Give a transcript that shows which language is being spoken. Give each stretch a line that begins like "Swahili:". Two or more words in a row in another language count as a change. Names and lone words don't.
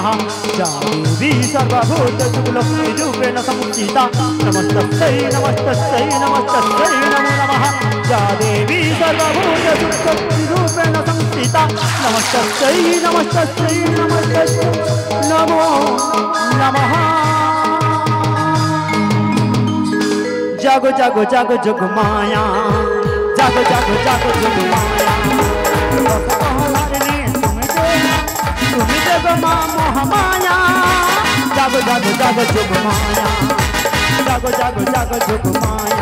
Sanskrit: या देवी सर्वभूत सुखलक्ष्मी रूपेण संस्थिता, नमस्तस्यै नमस्तस्यै नमस्तस्यै नमो नमः। या देवी सर्वभूत सुखलक्ष्मी रूपेण संस्थिता, नमस्तस्यै नमस्तस्यै नमस्तस्यै नमो नमः।
Bangla: জাগো জাগো জাগো যোগ মায়া, জাগো জাগো জাগো যোগ মায়া। তুমি দেবো মা মহামায়া, জাগো জাগো জাগো যোগ মায়া, জাগো জাগো জাগো যোগ মায়া।